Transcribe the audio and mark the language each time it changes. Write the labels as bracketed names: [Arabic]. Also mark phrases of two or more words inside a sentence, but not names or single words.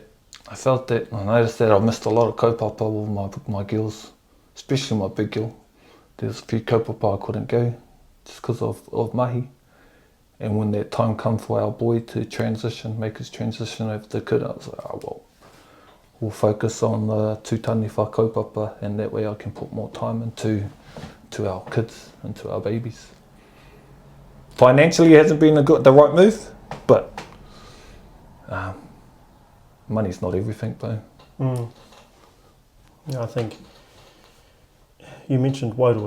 [English] I noticed that I missed a lot of kaupapa with my girls, especially my big girl. There's a few kaupapa I couldn't go just because of mahi. And when that time come for our boy to make his transition over to kura, I was like, oh well, we'll focus on the [Māori] tūtani wha kaupapa, [English] and that way I can put more time into our kids, into our babies. Financially, it hasn't been the right move, but money's not everything, though. Yeah, I think you mentioned wairua.